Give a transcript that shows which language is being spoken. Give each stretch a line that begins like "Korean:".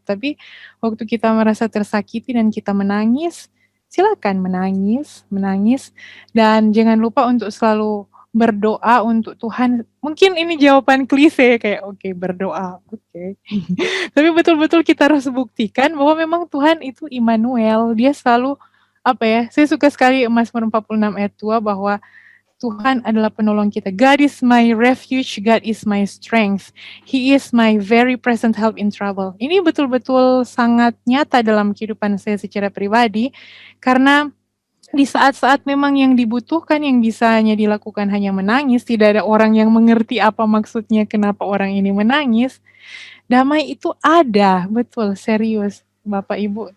Indonesian: Tapi waktu kita merasa tersakiti dan kita menangis, silakan menangis dan jangan lupa untuk selalu berdoa untuk Tuhan. Mungkin ini jawaban klise kayak oke, berdoa, oke. Tapi betul-betul kita harus buktikan bahwa memang Tuhan itu Immanuel, dia selalu saya suka sekali Mazmur 46 ayat 2 bahwa Tuhan adalah penolong kita.
English: God is my refuge, God is my strength. He is my very present help in trouble.
Indonesian: Ini betul-betul sangat nyata dalam kehidupan saya secara pribadi, karena di saat-saat memang yang dibutuhkan yang bisanya dilakukan hanya menangis, tidak ada orang yang mengerti apa maksudnya kenapa orang ini menangis, damai itu ada, betul, serius, Bapak Ibu.